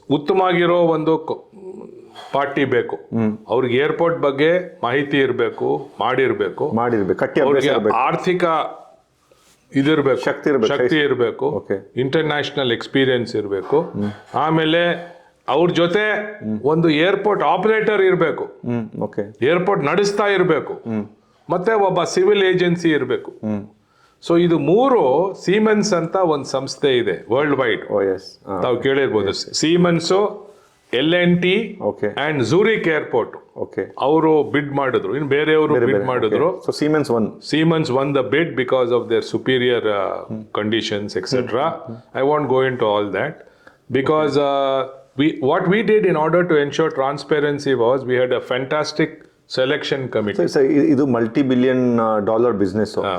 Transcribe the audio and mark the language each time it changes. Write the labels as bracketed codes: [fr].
[kn] ಉತ್ತಮವಾಗಿರೋ ಒಂದು ಪಾರ್ಟಿ ಬೇಕು ಅವ್ರಿಗೆ, ಏರ್ಪೋರ್ಟ್ ಬಗ್ಗೆ ಮಾಹಿತಿ ಇರಬೇಕು, ಮಾಡಿರ್ಬೇಕು, ಅವ್ರಿಗೆ ಆರ್ಥಿಕ ಇದಿರ್ಬೇಕು, ಶಕ್ತಿ ಇರಬೇಕು, ಇಂಟರ್ನ್ಯಾಷನಲ್ ಎಕ್ಸ್ಪೀರಿಯನ್ಸ್ ಇರಬೇಕು, ಆಮೇಲೆ ಅವ್ರ ಜೊತೆ ಒಂದು ಏರ್ಪೋರ್ಟ್ ಆಪರೇಟರ್ ಇರಬೇಕು, ಏರ್ಪೋರ್ಟ್ ನಡೆಸ್ತಾ ಇರಬೇಕು, ಮತ್ತೆ ಒಬ್ಬ ಸಿವಿಲ್ ಏಜೆನ್ಸಿ ಇರಬೇಕು. ಸೊ ಇದು ಮೂರು ಸೀಮೆನ್ಸ್ ಅಂತ ಒಂದು ಸಂಸ್ಥೆ ಇದೆ [en] world wide, [kn] ತಾವು ಕೇಳಿರ್ಬೋದು. ಸೀಮೆನ್ಸು, L&T and Zurich Airport. ಅವರು ಬಿಡ್ ಮಾಡಿದ್ರು, ಇನ್ನು ಬೇರೆಯವರು ಬಿಡ್ ಮಾಡಿದ್ರು. [en] Siemens won the bid because of their superior conditions, etc. I won't go into all that because what we did in order to ensure transparency was we had a fantastic selection committee. [kn] ಇದು [en] $multi-billion business.